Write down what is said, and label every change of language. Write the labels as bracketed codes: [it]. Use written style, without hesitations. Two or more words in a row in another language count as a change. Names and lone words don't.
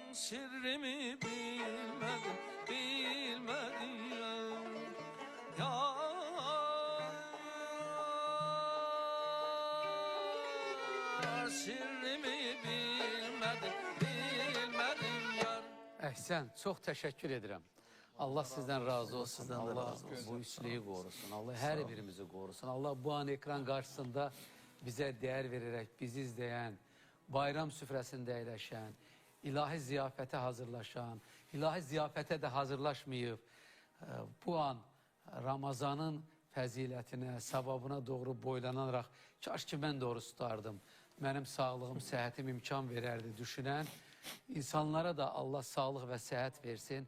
[tr] sirrimi bilmedim, bilmedim. Yar sirrimi bilmedim, bilmedim yar. [az] Əhsən, çox təşəkkür edirəm. Allah sizdən razı olsun. Sizdən də Allah razı olsun. bu üçlüyü qorusun. Allah hər birimizi qorusun. Allah bu an ekran qarşısında bizə dəyər verərək bizi izləyən, bayram süfrəsində əyləşən, ilahi ziyafətə hazırlaşan, ilahi ziyafətə də hazırlaşmayıb, bu an Ramazanın fəzilətinə, savabına doğru boylanaraq, kaş ki mən doğru tutardım, mənim sağlığım, səhətim imkan verərdi düşünən, insanlara da Allah sağlıq və səhət versin.